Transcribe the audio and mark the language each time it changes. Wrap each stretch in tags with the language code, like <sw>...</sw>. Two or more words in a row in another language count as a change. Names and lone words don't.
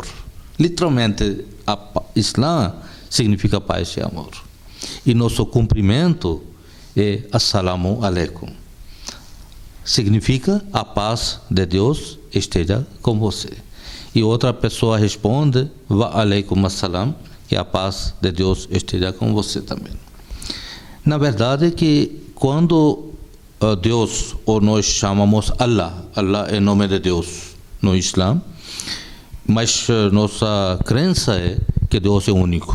<pt>Literalmente, Islã significa paz e amor. E nosso cumprimento é</pt> <ar>السلام عليكم.</ar> <pt>Significa a paz de Deus esteja com você. E outra pessoa responde,</pt> <ar>وعليكم السلام,</ar> <pt>que a paz de Deus esteja com você também. Na verdade é que quando Deus, ou nós chamamos Allah, Allah é nome de Deus no Islã, mas nossa crença é que Deus é único.</pt>